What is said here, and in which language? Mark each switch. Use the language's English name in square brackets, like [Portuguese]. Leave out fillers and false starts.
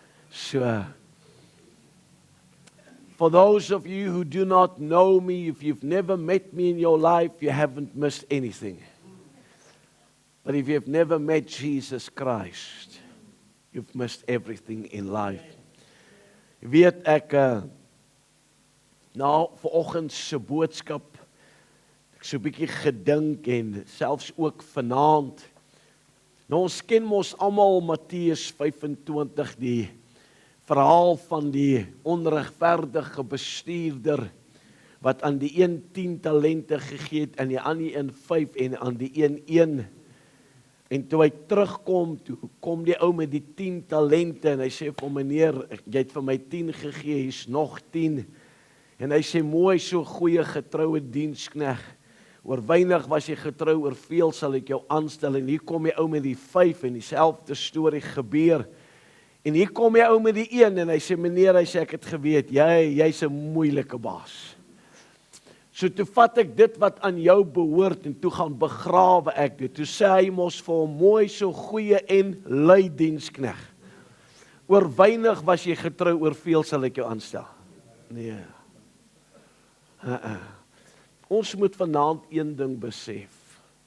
[English] So, for those of you who do not know me, if you've never met me in your life, you haven't missed anything. But if you've never met Jesus Christ, you've missed everything in life. [Afrikaans] Jy weet ek, vanoggend se boodskap, ek so 'n bietjie gedink en selfs ook vanaand. Nou ons ken mos almal Matteus 25, die verhaal van die onregverdige bestuurder wat aan die een 10 talente gegee het, aan die ander een 5 en aan die een 1. En toe hy terugkom, toe kom die ou met die 10 talente en hy sê vir meneer, jy het vir my 10 gegee, hier's nog 10. En hy sê mooi, so goeie getroue dienskneg. Oor weinig was jy getrou, oor veel sal ek jou aanstel. En hier kom die ou met die 5 en dieselfde storie gebeur. En hier kom die ou met die 1 en hy sê meneer, hy sê ek het geweet, jy's 'n moeilike baas. So toe vat ek dit wat aan jou behoort en toe gaan begrawe ek dit. Toe sê hy mos vir hom, mooi, so goeie en lui dienskneg. Oor weinig was jy getrou, oor veel sal ek jou aanstel. Nee. Ons moet vanaand een ding besef.